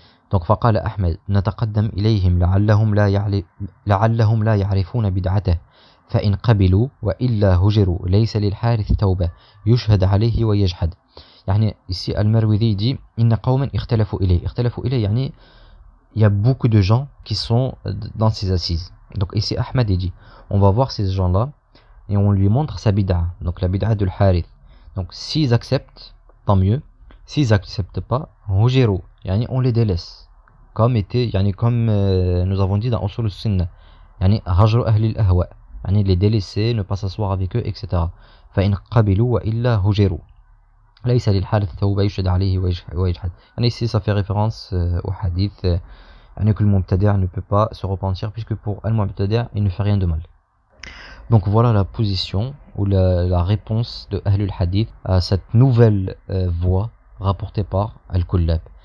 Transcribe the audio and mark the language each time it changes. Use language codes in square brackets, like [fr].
[ar] Donc, فقال أحمد نتقدم إليهم لعلهم لا يعرفون بدعته فإن قبلوا وإلا هجروا ليس للحارث توبة يشهد عليه ويجحد. يعني [fr] ici Al-Marwidi dit [ar] إن قوما اختلفوا إليه يعني [fr] il y a beaucoup de gens qui sont dans ces assises. Donc ici Ahmed dit on va voir ces gens-là et on lui montre sa bid'a, donc la bid'a de Harith. Donc s'ils acceptent, tant mieux. S'ils n'acceptent pas, hujiru, yani on les délaisse. Comme nous avons dit dans Usul al-Sunnah, yani hajru ahli al-ahwa, yani les délaisser, ne pas s'asseoir avec eux, etc. [ar] فإن قبلوا وإلا هجروا ليس للحارث توبة يشهد عليه ويجحد. [fr] Yani ici ça fait référence au hadith, yani que le mubtadi' ne peut pas se repentir puisque pour al-mubtadi' il ne fait rien de mal. Donc voilà la position ou la réponse de Ahlul Hadith à cette nouvelle voie rapportée par Al-Kullab.